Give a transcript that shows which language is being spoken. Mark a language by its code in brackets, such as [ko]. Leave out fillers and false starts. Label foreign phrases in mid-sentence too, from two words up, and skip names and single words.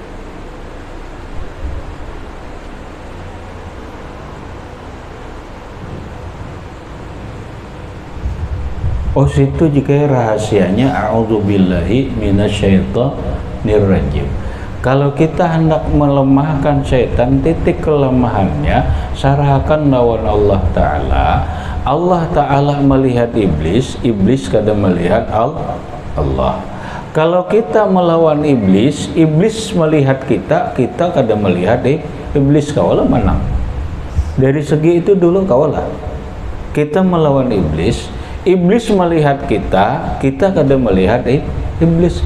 [bjn] Oh, situ jika rahasianya [ar] أعوذ بالله من الشيطان الرجيم. [bjn] Kalau kita hendak melemahkan syaitan, titik kelemahannya serahkan lawan Allah Ta'ala. Allah Ta'ala melihat iblis, iblis kada melihat Allah. Kalau kita melawan iblis, iblis melihat kita, kita kada melihat iblis, kawalah menang. Dari segi itu dulu kawalah. Kita melawan iblis, iblis melihat kita, kita kada melihat iblis.